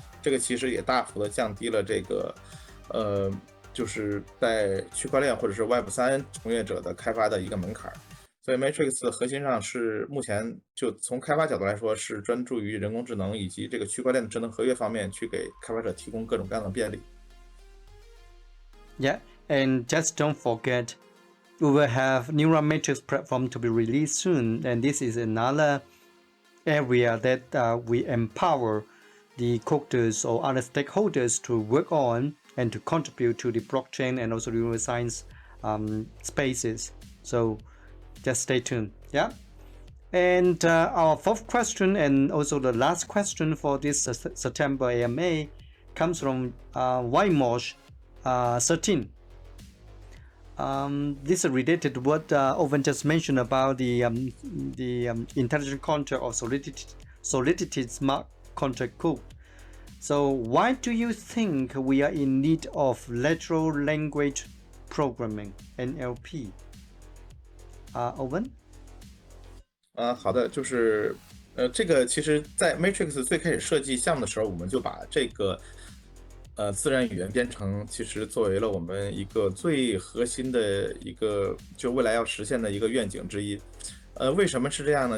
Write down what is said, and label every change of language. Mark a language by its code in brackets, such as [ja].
[zh] 这个其实也大幅的降低了这个就是在区块链或者是 Web3 从业者的开发的一个门槛。所以 Matrix 的核心上是目前就从开发角度来说，是专注于人工智能以及这个区块链的智能合约方面，去给开发者提供各种各样的便利。 [en] Yeah, and just don't forget, we will have Neural Matrix platform to be released soon, and this is another area that we empower the coders or other stakeholders to work on and to contribute to the blockchain and also neuroscience spaces. So just stay tuned. Yeah. And our fourth question and also the last question for this September AMA comes from Wymosh 13. This is related to what Owen just mentioned about the intelligent contract or Solidity smart contract code. So why do you think we are in need of natural language programming (NLP)？ Owen？ [zh] 好的，就是这个其实在 Matrix 最开始设计项目的时候，我们就把这个自然语言编程其实作为了我们一个最核心的一个就未来要实现的一个愿景之一。为什么是这样呢？